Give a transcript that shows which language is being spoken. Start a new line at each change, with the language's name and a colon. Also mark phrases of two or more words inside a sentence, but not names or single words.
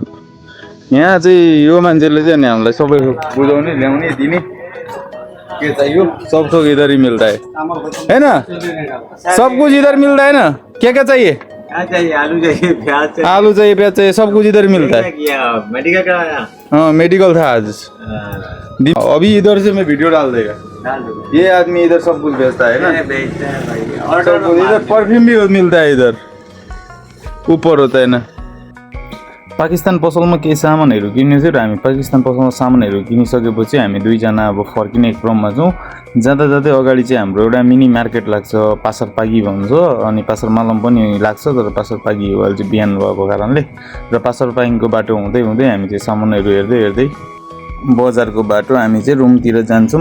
Nepali: यहाँ चाहिँ यो मान्छेले चाहिँ हामीलाई सबै बुझाउने ल्याउने दिने के चाहियो सब थोक
Hindi: इधर ही मिलता है ना। सब कुछ इधर मिलता है ना। क्या क्या चाहिए? आलू चाहिए, प्याज चाहिए, आलू चाहिए, प्याज चाहिए, सब कुछ इधर मिलता है। मेडिकल का? हाँ मेडिकल था आज। अभी इधर से मैं वीडियो डाल देगा। ये आदमी इधर सब कुछ बेचता है ना। बेचता है भाई। सब कुछ इधर परफ्यूम भी मिलता है इधर ऊपर होता है ना।
Nepali: पाकिस्तान पसलमा केही सामानहरू किन्ने थियो र हामी पाकिस्तान पसलमा सामानहरू किनिसकेपछि हामी दुईजना अब फर्किने क्रममा छौँ। जाँदा जाँदै अगाडि चाहिँ हाम्रो एउटा मिनी मार्केट लाग्छ, पासर पागी भन्छ अनि पासर मालम पनि लाग्छ, तर पासर पागी अहिले चाहिँ बिहान भएको कारणले। र पासर पागिङको बाटो हुँदै हुँदै हामी चाहिँ सामानहरू हेर्दै हेर्दै बजारको बाटो हामी चाहिँ रुमतिर जान्छौँ।